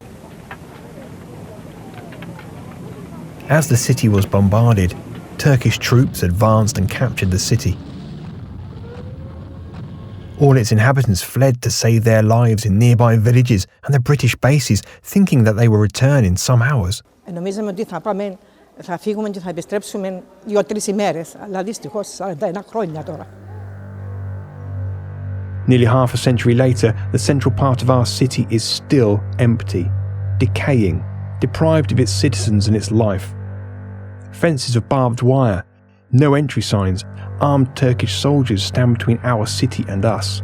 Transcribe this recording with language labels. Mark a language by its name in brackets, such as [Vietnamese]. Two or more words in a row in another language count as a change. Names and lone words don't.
[English] As the city was bombarded, Turkish troops advanced and captured the city. All its inhabitants fled to save their lives in nearby villages and the British bases, thinking that they would return in some hours. [Greek] Νομίζαμε ότι θα φύγουμε και θα επιστρέψουμε 2-3 ημέρες, αλλά δυστυχώς 41 χρόνια τώρα. [English] Nearly half a century later, the central part of our city is still empty, decaying, deprived of its citizens and its life. Fences of barbed wire, no entry signs, armed Turkish soldiers stand between our city and us.